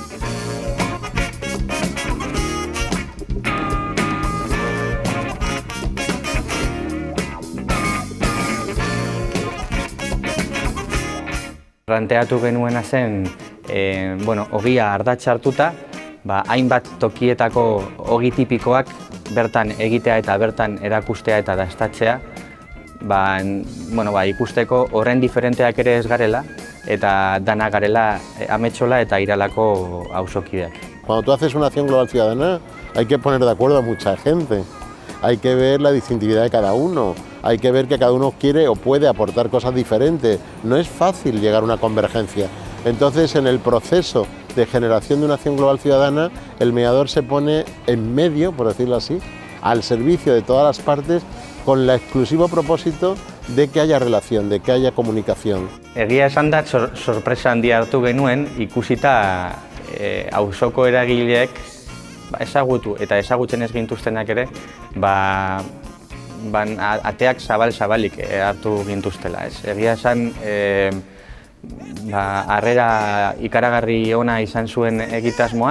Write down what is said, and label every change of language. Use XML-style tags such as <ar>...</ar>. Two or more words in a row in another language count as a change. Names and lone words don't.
<eu>Planteatu genuena zen, ogia ardatza hartuta, hainbat tokietako ogi tipikoak bertan egitea eta bertan erakustea eta dastatzea, ikusteko horren diferenteak ere ez garela eta dana garela ametsola eta Iralako auzokideak.</eu> <es>Cuando tú haces una acción global ciudadana hay que poner de acuerdo a mucha gente, hay que ver la distintividad de cada uno, hay que ver que cada uno quiere o puede aportar cosas diferentes, no es fácil llegar a una convergencia. Entonces, en el proceso de generación de una acción global ciudadana, el mediador se pone en medio, por decirlo así, al servicio de todas las partes, con el exclusivo propósito de que haya relación, de que haya comunicación.</es> <eu>Egia esan da, sorpresa handia hartu genuen, ikusita auzoko eragileek ezagutu eta ezagutzen ez gintuztenak ere, ateak zabalik hartu gintuztela. Egia esan, harrera ikaragarri ona izan zuen egitasmoak.</eu>